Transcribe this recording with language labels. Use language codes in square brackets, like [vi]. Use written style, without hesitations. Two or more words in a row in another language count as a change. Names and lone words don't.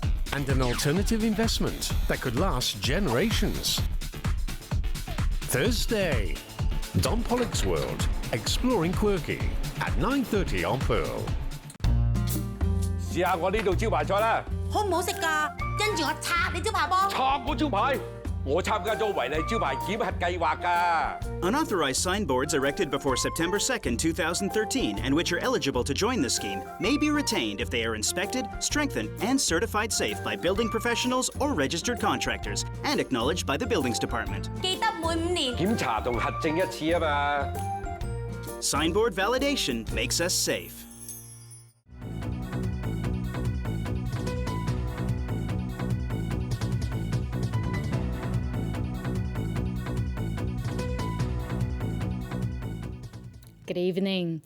[en] and an alternative investment that could last generations. Thursday, Don Pollock's World, Exploring Quirky at 9:30 on Pearl. [yue] 試下我呢度招牌菜啦！好唔好食㗎？跟住我拆你招牌噃。插我招牌，我參加咗違例招牌檢核計劃㗎。 [en] Unauthorized signboards erected before September 2nd, 2013, and which are eligible to join the scheme, may be retained if they are inspected, strengthened, and certified safe by building professionals or registered contractors, and acknowledged by the Buildings Department. [yue] 記得每5年檢查同核證一次啊嘛。 [en] Signboard validation makes us safe. Good evening.